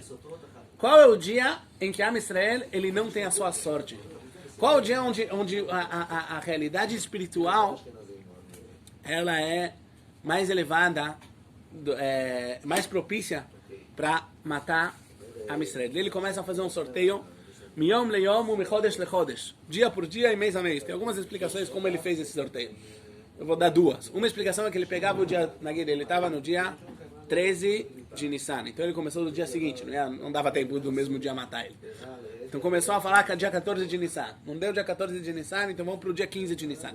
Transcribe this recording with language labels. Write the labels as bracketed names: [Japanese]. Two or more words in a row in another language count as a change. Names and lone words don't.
[Portuguese] Qual é o dia em que [Hebrew] עם ישראל [Portuguese] ele não tem a sua sorte. Qual é o dia onde a realidade espiritual ela é mais elevada, mais propícia para matar [Hebrew] עם ישראל. [Portuguese] Ele começa a fazer um sorteio [Hebrew] מיום ליום ומחדש לחדש, [Portuguese] dia por dia e mês a mês. Tem algumas explicações como ele fez esse sorteio. Eu vou dar 2. Uma explicação é que ele pegava o dia, ele estava no dia 13 de Nissan. Então ele começou no dia seguinte, não dava tempo do mesmo dia matar ele. Então começou a falar que é dia 14 de Nissan. Não deu dia 14 de Nissan, então vamos para o dia 15 de Nissan.